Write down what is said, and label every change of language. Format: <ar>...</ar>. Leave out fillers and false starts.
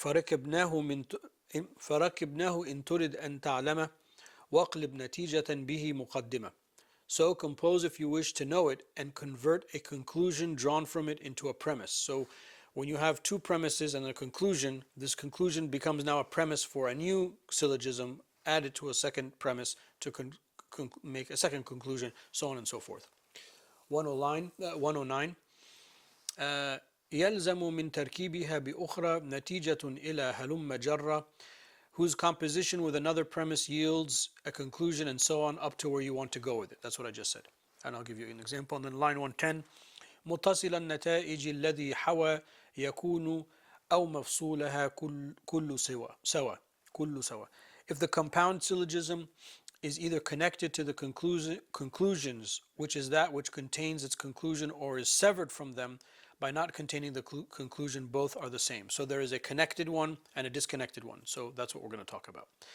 <ar>فركبناه إن تريد أن تعلمه وَاقْلِبْ نَتِيجَةً بِهِ مُقَدِّمَةً.</ar> <en>So compose if you wish to know it, and convert a conclusion drawn from it into a premise. So when you have two premises and a conclusion, this conclusion becomes now a premise for a new syllogism, added to a second premise to make a second conclusion, so on and so forth. 109.</en> <ar>يلزم من تركيبها بأخرى نتيجة إلى هلم جرة,</ar> <en>whose composition with another premise yields a conclusion, and so on up to where you want to go with it. That's what I just said. And I'll give you an example. And then line 110.</en> <ar>متصل النتائج الذي حوى يكون أو مفصولها كل سوا.</ar> <en>If the compound syllogism is either connected to the conclusions, which is that which contains its conclusion, or is severed from them by not containing the conclusion, both are the same. So there is a connected one and a disconnected one. So that's what we're going to talk about.</en>